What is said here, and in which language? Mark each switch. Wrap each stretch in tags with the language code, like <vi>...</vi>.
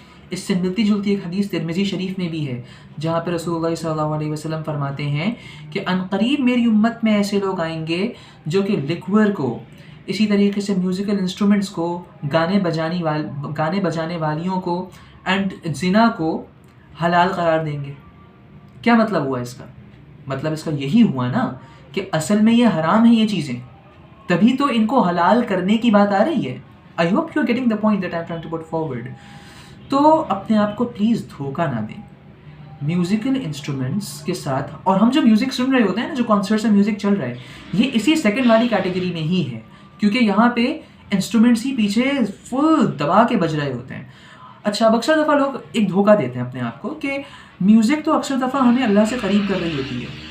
<ur>اس سے ملتی جلتی ایک حدیث ترمذی شریف میں بھی ہے جہاں پہ رسول اللہ صلی اللہ علیہ وسلم فرماتے ہیں کہ عنقریب میری امت میں ایسے لوگ آئیں گے جو کہ لکور کو، اسی طریقے سے میوزیکل انسٹرومنٹس کو، گانے بجانے والیوں کو اینڈ زنا کو حلال قرار دیں گے. کیا مطلب ہوا اس کا؟ مطلب اس کا یہی ہوا نا کہ اصل میں یہ حرام ہیں یہ چیزیں، تبھی تو ان کو حلال کرنے کی بات آ رہی ہے.</ur> <en>I hope you are getting the point that I'm trying to put forward.</en> <ur>تو اپنے آپ کو پلیز دھوکہ نہ دیں میوزیکل انسٹرومنٹس کے ساتھ. اور ہم جو میوزک سن رہے ہوتے ہیں نا، جو کانسرٹس میں میوزک چل رہا ہے، یہ اسی سیکنڈ والی کیٹیگری میں ہی ہے، کیونکہ یہاں پہ انسٹرومنٹس ہی پیچھے فل دبا کے بج رہے ہوتے ہیں. اچھا، اب اکثر دفعہ لوگ ایک دھوکہ دیتے ہیں اپنے آپ کو کہ میوزک تو اکثر دفعہ ہمیں اللہ سے قریب کر رہی ہوتی ہے.</ur>